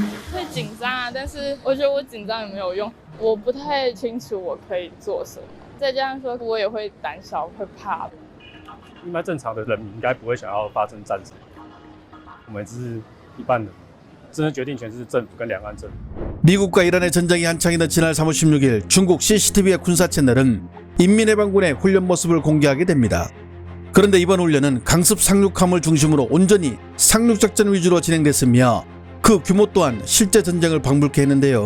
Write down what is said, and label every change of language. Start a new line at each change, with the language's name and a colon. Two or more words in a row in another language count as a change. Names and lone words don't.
Chinese: 会紧张啊，但是我觉得我紧张也没有用，我不太清楚我可以做什么，再加上说我也会胆小，会怕的。一般正常的人民应该不会想要发生战争，我们只是一般人，真正决定权是政府跟两岸政府。
Korean: 미국과 이란의 전쟁이 한창이던 지난 3월 16일 중국 CCTV의 군사 채널은 인민해방군의 훈련 모습을 공개하게 됩니다. 그런데 이번 훈련은 강습 상륙함을 중심으로 온전히 상륙작전 위주로 진행됐으며 그 규모 또한 실제 전쟁을 방불케 했는데요.